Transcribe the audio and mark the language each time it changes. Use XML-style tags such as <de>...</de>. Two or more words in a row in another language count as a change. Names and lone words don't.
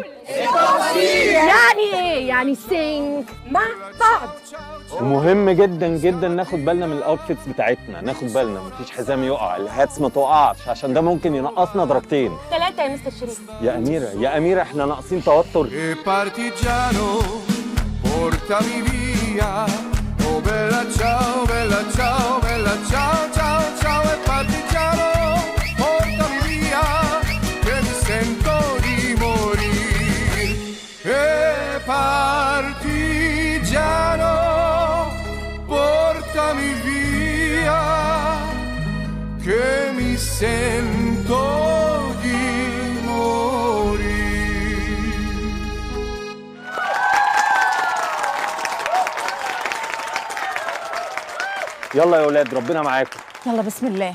<ar>يعني إيه؟ يعني سينك مع بعض. ومهم جدا جدا ناخد بالنا من الاوتفيتس بتاعتنا، ناخد بالنا مفيش حزام يقع، الهاتس ما تقعش عشان ده ممكن ينقصنا درجتين. 3 يا مستر شريف. يا أميرة احنا ناقصين توتر.</ar> <it>partigiano portami via oh bella ciao bella ciao bella ciao ciao ciao e partigiano portami via che mi sento di morire e partigiano portami via che mi sento di morire.</it> <ar>يلا يا ولاد ربنا معاكم. يلا بسم الله.</ar>